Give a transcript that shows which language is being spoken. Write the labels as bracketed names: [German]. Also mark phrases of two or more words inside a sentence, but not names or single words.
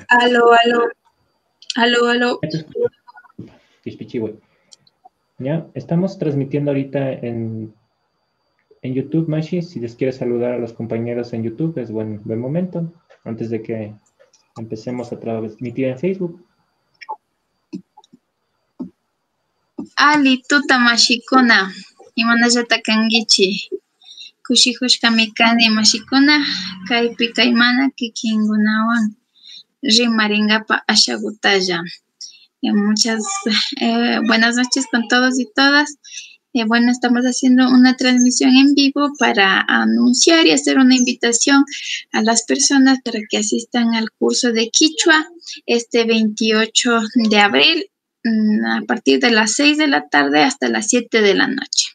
[Spanish] Aló, aló. Aló, aló. Ya, estamos transmitiendo ahorita en YouTube, Mashi. Si les quieres saludar a los compañeros en YouTube, es buen momento, antes de que empecemos a transmitir en Facebook. [Quechua] Ali, tuta mashikuna. Imanallata kangichi. Kushihushka mikani mashikuna. Kaypi kaymana kikingunawan. Rimaringapa ashagutaya. [Spanish] Muchas buenas noches con todos y todas. Bueno, estamos haciendo una transmisión en vivo para anunciar y hacer una invitación a las personas para que asistan al curso de Quichua este 28 de abril a partir de las 6 de la tarde hasta las 7 de la noche.